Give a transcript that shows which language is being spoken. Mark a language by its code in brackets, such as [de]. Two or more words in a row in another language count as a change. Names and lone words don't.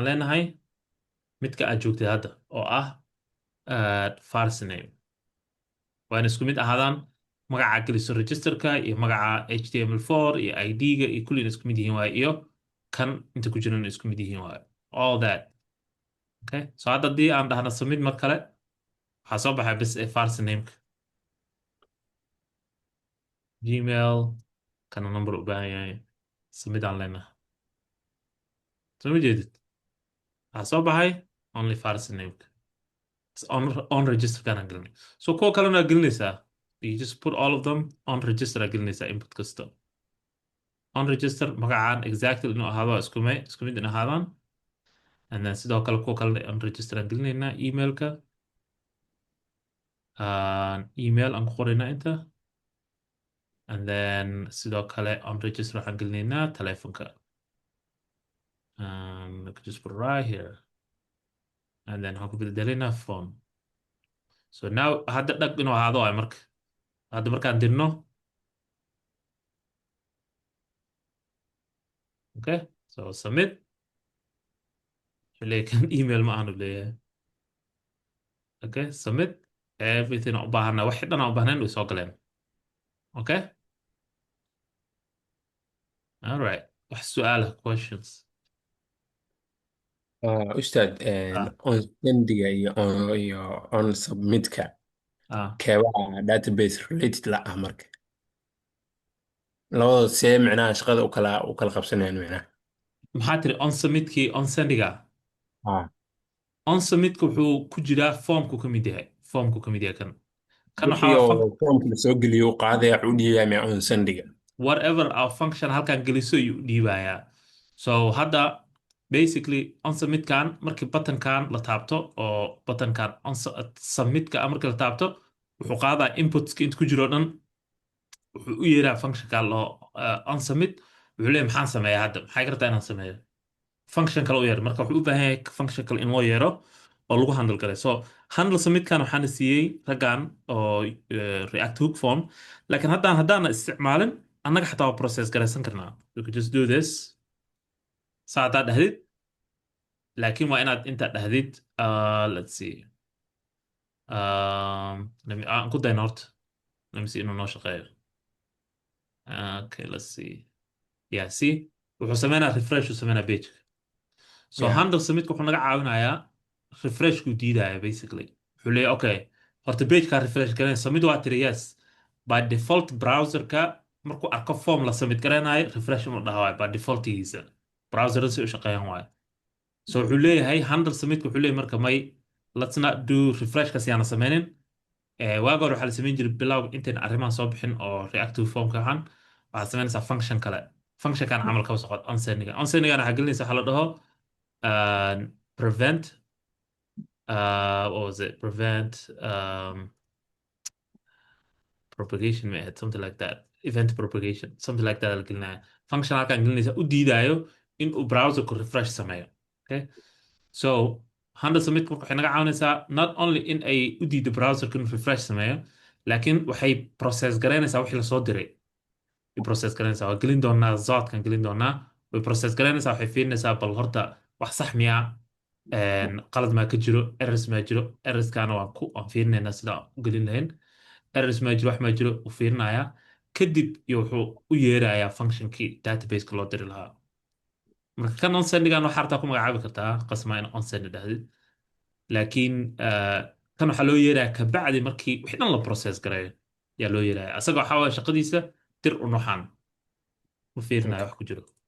[so] leenahay midka aad joogtay hadda oo ah [en] first name [so] waa in isku mid ahaadaan magaca geliso registerka iyo magaca html4 iyo id-ga iyo kullina isku mid yihiin waaye iyo kan inta ku jiran isku mid yihiin waaye [en] all that okay so [so] hadda haddii aan dhahno submit mar kale waxaa soo baxay bis [en] first nameka [so] gmail kana number u baahan yahay submit aan leenahay soo ma jeedid waxaa soo baxay [en] only first nameka on register [so] kana gelinay so kuwa kalena gelinaysaa [en] you just put all of them on register [so] gelinaysaa input kasta [en] on register [so] magacaan exactly inuu ahaado isku mid in ahaadaan [en] and then [so] sidoo kale kuwa kalena [en] on register [so] aan gelinaynaa emailka email aan ku qoraynaa inta [en] and then [so] sidoo kale [en] on register [so] waxaan gelinaynaa telefonka [en] I could just put it right here and then [so] waxaan ku bedelaynaa phone [en] so now [so] hadda dhag inuu ahaado ay marka hadda markaan dirno [en] okay so [so] submit leeyahay email ma aanu leeyahay [en] okay submit everything [so] u baahana wax dhan aan u baahnayn way soo galeen [en] okay all right [so] wax su'aal questions ustaad on sendiga iyo on submitka keebaa [en] database related [so] la ah marka labada see micnaha shaqada u kala qabsanayaan micnaha maxaa tiri on submitkii on sendiga on submitka wuxuu ku jiraa formku ka mid yahay kan wixii formka la soo geliyo qaadaya u dhiibaya on sendiga [en] whatever our function [so] halkan geliso ayuu dhiibayaa so hadda basically on submitkan markii buttonkan la taabto oo buttonkan on submitka markii la taabto wuxuu qaadaa inputska inta ku jiro o dhan wuxuu u yeeraa functionka loo on submit wuxuu leeyahay maxaan sameeyaa hadda maxay kartaa inaan sameeyo function kale u yeer marka wuxuu u baahan yahay function kale in loo yeero oo lagu handle garay so handle submitkan waxaana siiyey raggan oo [en] react hook form [so] laakiin haddaana isticmaalin annaga xataa waa process garaysan karnaa [en] we could just do this [so] saa haddaad dhahdid laakiin waa inaad intaad dhahdid [en] let's see [so] aan ku dayno horta [en] let me see [so] inuu noo shaqeeyo [en] okay let's see yeah see [so] wuxuu sameynaa refresh uu sameynaa page so Yeah. handle submitku wuxuu naga caawinayaa refreshkuu diidaya basically wuxuu leeyahay okay horta pageka refresh garanay submit waa tiri [en] yes by default [so] browserka markuu arko form la submit garanayo refresh inuu dhaha waayo by defaultigiisa browserada si u shaqeeyaan waayo so wuxuu leeyahay handle submitku wuxuu leeyahay marka may [en] let's not do [so] refreshkas yaana sameynin waaga hore waxaa la samayn jiray bilowga intayn arrimahan soo bixin oo reactive formka ahaan waxaad samaynaysaa function kale functionkan camal kaba socod onsendigan waxaa gelinaysa waxaa la dhaho [en] prevent what was it prevent [so] propagation may ahayd [en] something like that event propagation something like that [so] la gelinaya function halkaan gelinaysa u diidayo in uu browserku refresh sameeyo [en] okay so [so] handle submit marka waxay naga caawinaysaa [en] not only in [so] ay u diido browserka inuu refresh sameeyo laakiin waxay process garaynaysaa wixii lasoo diray way process garaynaysaa waa gelin doonaa zoodkan gelin doonaa way process garaynaysaa waxay fiirinaysaa bal horta wax sax miyaa qalad maa ka jiro errors maa jiro errorskana waan fiirinaynaa sida u gelin lahayn errors maa jiro wax maa jiro u fiirinayaa kadib iyo wuxuu u yeerayaa functionkii databaseka loo diri lahaa marka kan onsendigan waxaa hartaa ku magacaabi kartaa qasmaa in onsendi dhahdid laakiin kan waxaa loo yeerayaa kabacdi markii wixii dhan la process gareeyo yaa loo yeeraya asaga waxaa waaya shaqadiisa dir unuxan u fiirinaya wax ku jiro